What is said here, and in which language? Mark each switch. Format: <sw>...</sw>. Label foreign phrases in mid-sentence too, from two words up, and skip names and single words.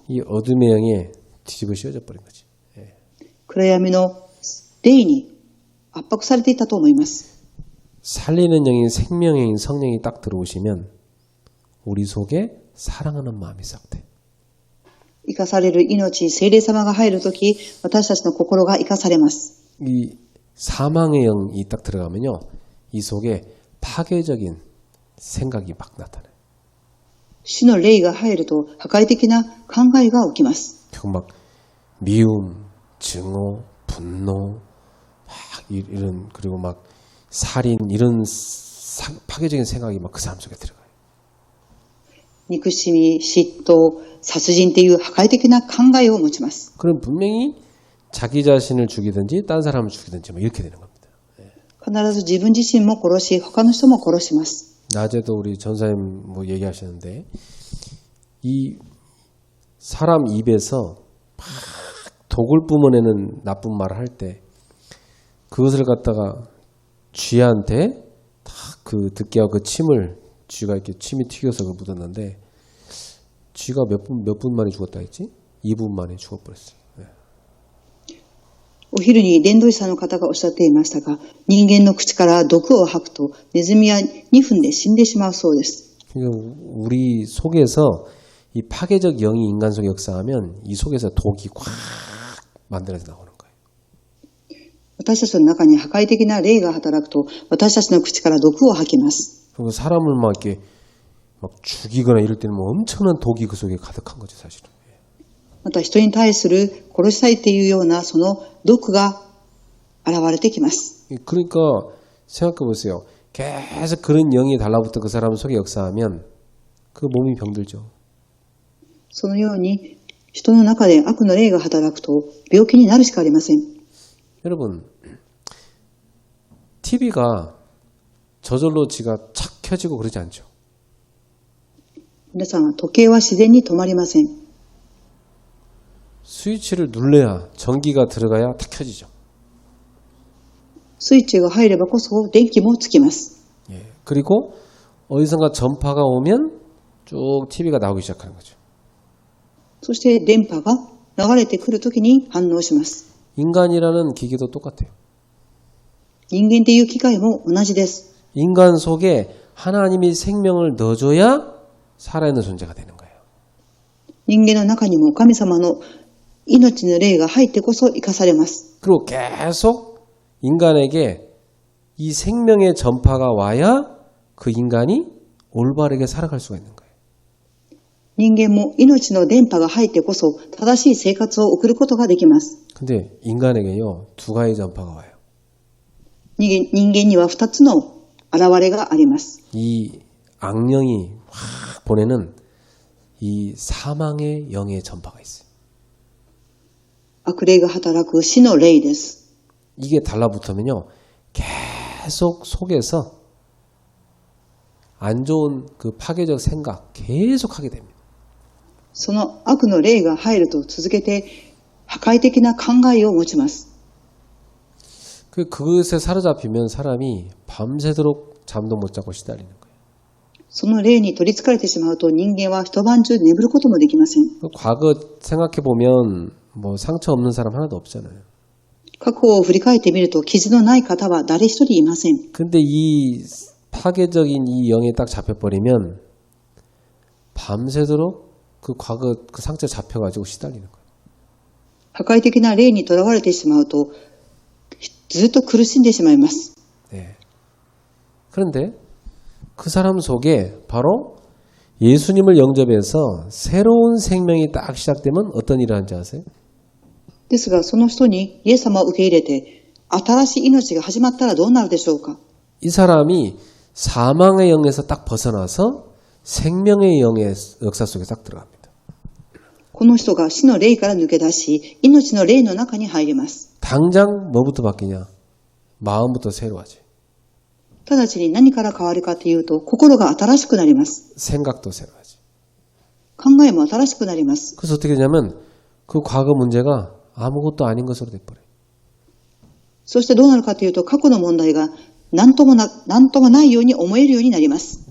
<ko>이 어둠의 영에 뒤집어 씌워져 버린 거지.</ko> <ja>暗闇の霊に圧迫されていたと思います。</ja> <ko>살리는 영인 생명의 영인 성령이 딱 들어오시면 우리 속에 사랑하는 마음이 싹 돼.</ko> <ja>生かされる命、聖霊様が入るとき、私たちの心が生かされます。</ja> <ko>이 사망의 영이 딱 들어가면요, 이 속에 파괴적인 생각이 막 나타나요.</ko> <ja>死の霊が入ると破壊的な考えが起きます。</ja> <ko>막 미움, 증오, 분노, 막 이런 그리고 막 살인 이런 파괴적인 생각이 막 그 사람 속에 들어가요.</ko> <ja>憎しみ、嫉妬、殺人という破壊的な考えを持ちます。</ja> <ko>그럼 분명히 자기 자신을 죽이든지 딴 사람을 죽이든지 뭐 이렇게 되는 겁니다.</ko> <ja>必ず自分自身も殺し、他の人も殺します。</ja> <ko>낮에도 우리 전사님 뭐 얘기하셨는데 이 사람 입에서 막 독을 뿜어내는 나쁜 말을 할 때 그것을 갖다가 쥐한테 딱 그 듣게 하고 그 침을 쥐가 이렇게 침이 튀겨서 그 묻었는데 쥐가 몇 분 만에 죽었다 했지? 2분 만에 죽어버렸어요.</ko> <ja>お昼に伝道師さんの方がおっしゃっていましたが、人間の口から毒を吐くとネズミは2分で死んでしまうそうです。</ja> <ko>그러니까 우리 속에서 이 파괴적 영이 인간 속에 역사하면 이 속에서 독이 꽉 만들어져 나오는 거예요.</ko> <ja>私たちの中に破壊的な霊が働くと、私たちの口から毒を吐きます。</ja> <ko>그리고 사람을 막 이렇게 막 죽이거나 이럴 때는 뭐 엄청난 독이 그 속에 가득한 거죠, 사실은.</ko> <ja>また人に対する殺したいっていうようなその毒が現れてきます。</ja> <ko>그러니까 생각해 보세요. 계속 그런 영이 달라붙어 그 사람 속에 역사하면 그 몸이 병들죠.</ko> <ja>そのように人の中で悪の霊が働くと病気になるしかありません。</ja> <ko>여러분, TV가 저절로 지가 착 켜지고 그러지 않죠.</ko> <ja>皆さん、時計は自然に止まりません。</ja> <ko>스위치를 눌러야 전기가 들어가야 탁 켜지죠.</ko> <ja>スイッチが入ればこそ電気もつきます。</ja> <ko>예. 그리고 어디선가 전파가 오면 쭉 TV가 나오기 시작하는 거죠.</ko> <ja>そして電波が流れてくるときに反応します。</ja> <ko>인간이라는 기계도 똑같아요.</ko> <ja>人間っていう機械も同じです。</ja> <ko>인간 속에 하나님이 생명을 넣어줘야 살아있는 존재가 되는 거예요.</ko> <ja>人間の中にも神様の命の霊が入ってこそ生かされます。</ja> <ko>그리고 계속 인간에게 이 생명의 전파가 와야 그 인간이 올바르게 살아갈 수가 있는 거예요.</ko> <ja>人間も命の電波が入ってこそ正しい生活を送ることができます。</ja> <ko>근데 인간에게요, 두 가지 전파가 와요.</ko> <ja>人間には2つの現れがあります。</ja> <ko>이 악령이 확 보내는 이 사망의 영의 전파가 있어요.</ko> <ja>悪霊が働く死の霊です。</ja> <ko>이게 달라붙으면요, 계속 속에서 안 좋은 그 파괴적 생각 계속 하게 됩니다.</ko> <ja>その悪の霊が入ると続けて破壊的な考えを持ちます。</ja> <ko>그것에 사로잡히면 사람이 밤새도록 잠도 못 자고 시달리는 거예요.</ko> <ja>その霊に取り憑かれてしまうと人間は一晩中眠ることもできません。</ja> <ko>과거 생각해 보면 뭐 상처 없는 사람 하나도 없잖아요.</ko> <ja>過去を振り返ってみると傷のない方は誰一人いません。</ja> <ko>근데 이 파괴적인 이 영에 딱 잡혀버리면 밤새도록 그 과거 그 상처 잡혀가지고 시달리는 거예요.</ko> <ja>破壊的な霊にとらわれてしまうとずっと苦しんでしまいます。</ja> <ko>네. 그런데 그 사람 속에 바로 예수님을 영접해서 새로운 생명이 딱 시작되면 어떤 일을 하는지 아세요?</ko> <ja>ですがその人にイエス様を受け入れて新しい命が始まったらどうなるでしょうか。</ja> <ko>이 사람이 사망의 영에서 딱 벗어나서 생명의 영의 역사 속에 딱 들어갑니다.</ko> <ja>この人が死の霊から抜け出し命の霊の中に入ります。</ja> <ko>당장 뭐부터 바뀌냐? 마음부터 새로워지.</ko> <ja>直ちに何から変わるかというと心が新しくなります。</ja> <ko>생각도 새로워지.</ko> <ja>考えも新しくなります。</ja> <ko>그래서 어떻게 되냐면 그 과거 문제가 아무것도 아닌 것으로 돼버려요.</ko> <ja>そしてどうなるかというと過去の問題が何ともないように思えるようになります。</ja>